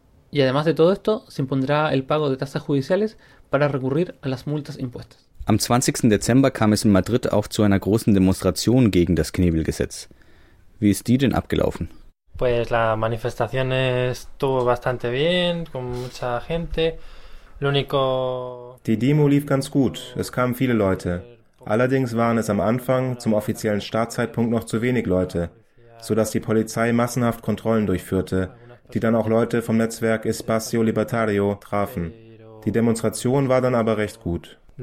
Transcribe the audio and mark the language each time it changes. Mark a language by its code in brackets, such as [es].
[es] Y además de todo esto, se impondrá el pago de tasas judiciales para recurrir a las multas impuestas. [de] Am 20. Dezember kam es in Madrid auch zu einer großen Demonstration gegen das Knebelgesetz. Wie ist die denn abgelaufen? [es] Pues la manifestación estuvo bastante bien, con mucha gente. Lo único... [de] Die Demo lief ganz gut, es kamen viele Leute. Allerdings waren es am Anfang, zum offiziellen Startzeitpunkt, noch zu wenig Leute, sodass die Polizei massenhaft Kontrollen durchführte, die dann auch Leute vom Netzwerk Espacio Libertario trafen. Die Demonstration war dann aber recht gut.